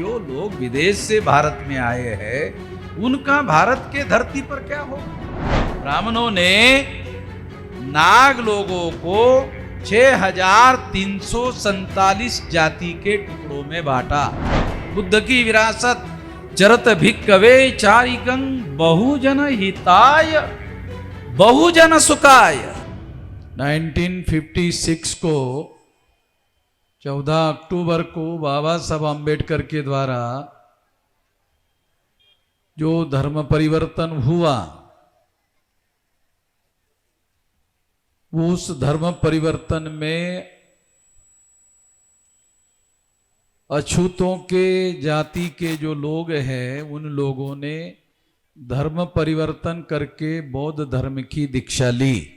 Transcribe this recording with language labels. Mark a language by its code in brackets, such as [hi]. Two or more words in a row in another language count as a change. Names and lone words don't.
[hi] जो लोग विदेश से भारत में आए हैं उनका भारत के धरती पर क्या हो। ब्राह्मणों ने नाग लोगों को 6347 जाति के टुकड़ों में बांटा। बुद्ध की विरासत [pi] चरत भिक्कवे चारिकं बहुजन हिताय बहुजन सुखाय। [hi] 1956 को 14 अक्टूबर को बाबा साहब अम्बेडकर के द्वारा जो धर्म परिवर्तन हुआ, उस धर्म परिवर्तन में अछूतों के जाति के जो लोग हैं उन लोगों ने धर्म परिवर्तन करके बौद्ध धर्म की दीक्षा ली।